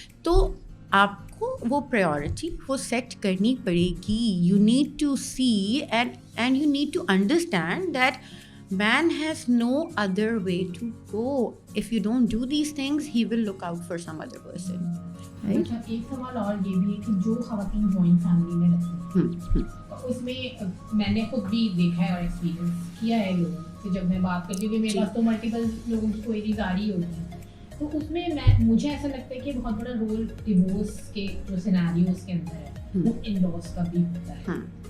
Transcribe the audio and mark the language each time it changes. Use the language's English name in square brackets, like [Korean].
[Urdu] تو آپ کو وہ پریورٹی وہ سیٹ کرنی پڑے گی. [English] You need to see and you need to understand that man has no other way to go. If you don't do these things, he will look out for some other person. [Urdu] ایک سوال اور یہ بھی ہے کہ جو خواتین joint family میں رہتی ہیں, اس میں میں نے خود بھی دیکھا ہے اور ایکسپیرینس کیا ہے لوگوں سے, جب میں بات کرتی ہوں کہ میرے پاس تو ملٹیپل لوگوں کی کوئریز آ رہی ہوتی ہیں, تو اس میں مجھے ایسا لگتا ہے کہ بہت بڑا رول ڈیورس کے جو سیناریوز کے اندر ہے وہ ان لاز کا بھی ہوتا ہے.